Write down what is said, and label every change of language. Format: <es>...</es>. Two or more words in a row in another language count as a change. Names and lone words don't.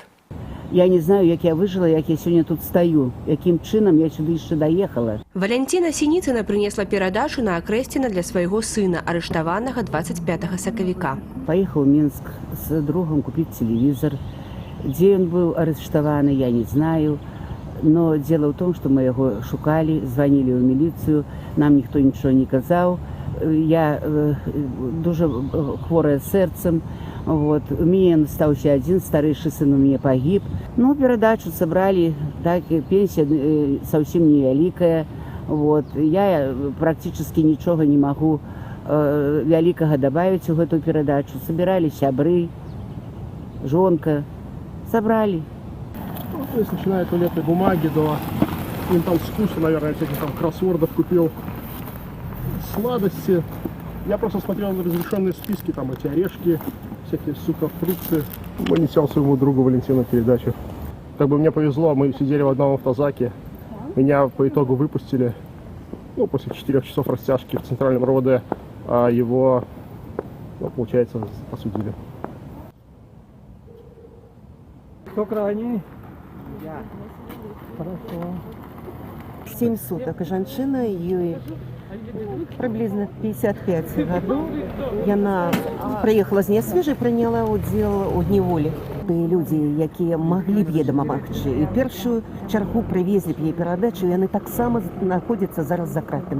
<be>Я не знаю, як я выжила, як я сёння тут стаю, якім чынам я сюды яшчэ даехала. Валянціна Сініцына прынесла перадачу на Акрэсціна для свайго сына, арыштаванага 25 сакавіка. Паехаў у Мінск з другом купіць тэлевізор. Дзе ён быў арыштаваны, я не знаю.</be> <ru>Но дело ў том,</ru> <be>што мы яго шукалі, званілі ў міліцыю, нам ніхто нічого не казаў. Я дуже хворая сэрцам.</be> <ru>Вот. У меня остался один, старейший сын у меня погиб. Ну, передачу собрали, так, пенсия совсем невеликая. Вот. Я практически ничего не могу великого добавить в эту передачу. Собирали сябры, жонка, собрали. Ну, то есть, начиная от туалетной бумаги до им там вкуса, наверное, всяких там кроссвордов купил, сладости. Я просто смотрел на разрешенные списки, там эти орешки, всякие сухофрукты. Вынесел своему другу Валентину передачу. Как бы мне повезло, мы сидели в одном автозаке. Меня по итогу выпустили, ну, после 4 часов растяжки в центральном РОВД, а его, ну, получается, осудили. Кто крайний? Я. Хорошо. 7 суток.</ru> <be>Жанчына, ей приблизно 55 гадоў. Яна прыехала з нясвежай, прыняла ўдзел у дні волі. Людзі, якія маглі б ей дапамагчы. І першую чаргу прывезлі б ей перадачу, яны таксама знаходзяцца зараз за кратамі.</be>